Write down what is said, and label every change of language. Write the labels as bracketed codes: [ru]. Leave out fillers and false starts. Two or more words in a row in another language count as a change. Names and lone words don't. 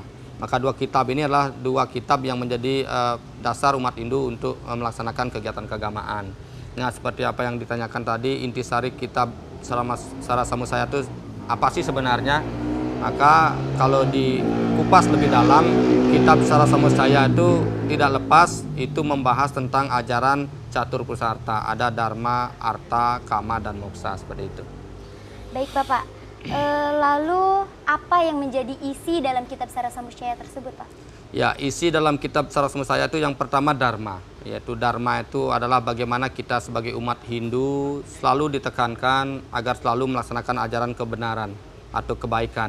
[id] Maka dua kitab ini adalah dua kitab yang menjadi dasar umat Hindu untuk melaksanakan kegiatan keagamaan. Nah, seperti apa yang ditanyakan tadi, intisari kitab Sara Samuscaya itu apa sih sebenarnya? Maka kalau dikupas lebih dalam, kitab Sara Samuscaya itu tidak lepas itu membahas tentang ajaran catur pursa arta. Ada dharma, arta, kama, dan moksa, seperti itu. Baik Bapak, lalu apa yang menjadi isi dalam kitab Sara Samuscaya tersebut Pak? Ya, isi dalam kitab Sara Samuscaya itu yang pertama dharma, yaitu dharma itu adalah bagaimana kita sebagai umat Hindu selalu ditekankan agar selalu melaksanakan ajaran kebenaran atau kebaikan.